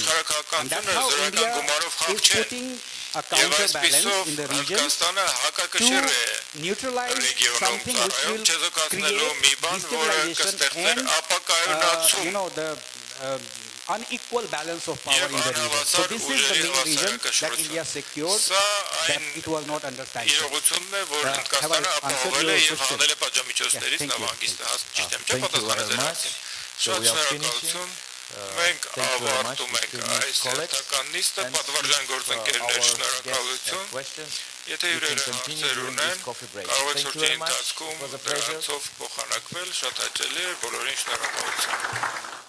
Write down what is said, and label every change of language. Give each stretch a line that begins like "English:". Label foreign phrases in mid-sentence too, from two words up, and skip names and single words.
English: And that's how India is putting a counterbalance in the region to neutralize something which will create destabilization and, the unequal balance of power in the region. So this is the main reason that India secured that it was not under sanctions. Have I answered your question? Thank you very much. So we are finishing.
Armenian: Մենք ավարտում ենք այս հերթական նիստը, պատվարժան գործընկերներ, շնորհակալություն։ Եթե հյուրերը հարցեր ունեն, կարող եք շրջի ընթացքում դրանցով փոխանակվել, շատ հաճելի է, բոլորին շնորհակալություն։